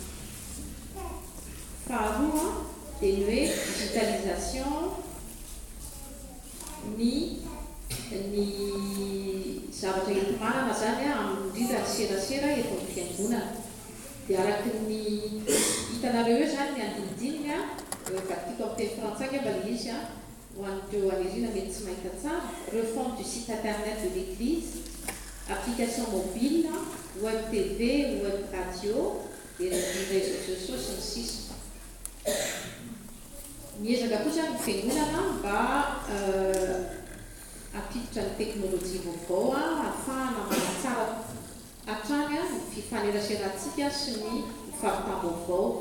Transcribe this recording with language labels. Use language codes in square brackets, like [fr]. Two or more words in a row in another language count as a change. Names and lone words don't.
[mg] Faharoa dia ny hoe digitalisation ny zavatra entimanana zany amin'ny indrindra ny serasera eto amin'ny fiangonana dia araky ny hitanareo eo zany ny andinidininy vatiko amin'ny teny frantsay mba le izy ho an'ireo alerina mety tsy mahita tsara [fr] refonte du site internet de l'église, application mobile, web tv, web radio et les réseaux sociaux [mg] sy ny sisa. Miezaka kosa ny fiangonana mba ampiditra ny teknôlôjia vaovao ahafahana manatsara hatrany ny fifaneraserantsika sy ny fahatam-baovao.